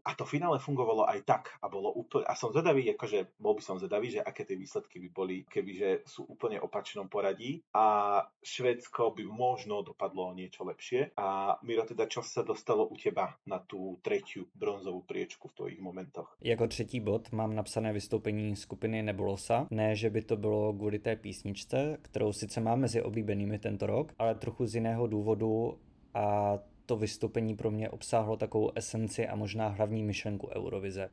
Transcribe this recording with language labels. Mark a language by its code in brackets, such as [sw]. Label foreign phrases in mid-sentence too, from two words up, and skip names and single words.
[sk] A to finále fungovalo aj tak a bolo úplne, a som zvedavý, akože bol by som zvedavý, že aké tie výsledky by boli, kebyže sú úplne opačnom poradí a Švédsko by možno dopadlo niečo lepšie. A Miro, teda čo sa dostalo u teba na tú tretiu bronzovú priečku v tvojich momentoch? [cs] Jako třetí bod mám napsané vystoupení skupiny Nebulosa. Ne, že by to bylo kvůli té písničce, kterou sice mám mezi oblíbenými tento rok, ale trochu z jiného důvodu, a to vystoupení pro mě obsáhlo takovou esenci a možná hlavní myšlenku Eurovize.